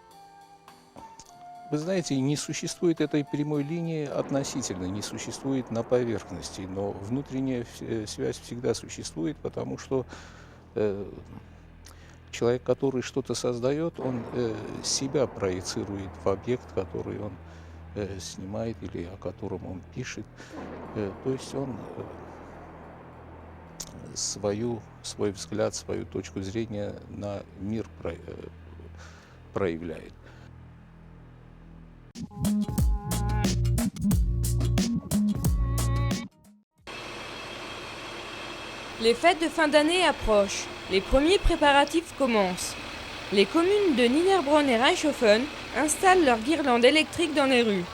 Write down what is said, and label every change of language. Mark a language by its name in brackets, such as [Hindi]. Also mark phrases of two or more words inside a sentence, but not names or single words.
[Russian] Вы знаете, не существует этой прямой линии относительно, не существует на поверхности, но внутренняя связь всегда существует, потому что человек, который что-то создает, он себя проецирует в объект, который он снимает или о котором он пишет. То есть он свой взгляд, свою точку зрения на мир проявляет. [French] Les fêtes de fin d'année approchent. Les premiers préparatifs commencent. Les communes de Niederbronn et Reichshofen installent leurs guirlandes électriques dans les rues.